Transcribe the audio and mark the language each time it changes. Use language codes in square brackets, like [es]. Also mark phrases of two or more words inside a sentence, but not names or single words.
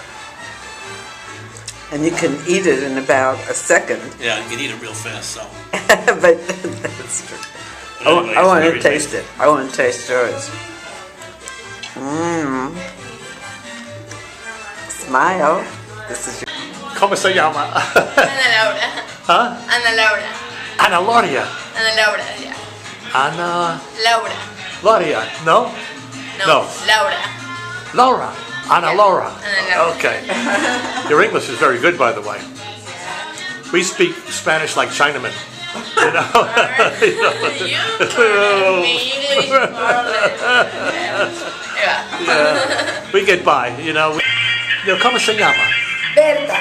[en] And you can eat it in about a second. Yeah, you can eat it real fast, so. But that's true. But anyway, I want to very taste tasty. it. I want to taste yours. Mmm. Smile. This is your... [es] ¿Cómo se llama? Ana Laura. [en] Huh? Ana Laura. Ana Loria. Ana Laura, yeah. Ana Laura. Loria. No? No. Laura. Laura. Ana Laura. Ana Laura. Okay. Your English is very good, by the way. We speak Spanish like Chinamen. You know? Yeah. We get by, you know. [es] ¿Cómo se llama? Berta.